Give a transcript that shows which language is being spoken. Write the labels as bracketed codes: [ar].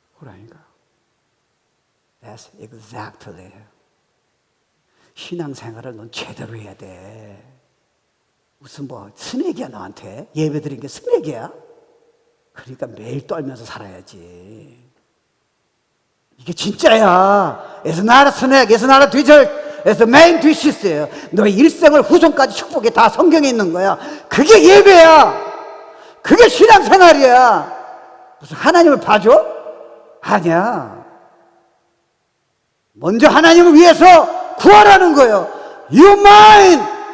[ko] 호랑이가. [en] That's exactly. [ko] 신앙생활을 넌 제대로 해야 돼. 무슨 스낵이야 너한테? 예배 드린 게 스낵이야? 그러니까 매일 떨면서 살아야지. 이게 진짜야. [en] It's not a snack, it's not a dessert, it's the main dishes예요. [ko] 너의 일생을 후손까지 축복이 다 성경에 있는 거야. 그게 예배야. 그게 신앙생활이야. 무슨 하나님을 봐줘? 아니야. 먼저 하나님을 위해서 구하라는 거예요. [en] Your mind.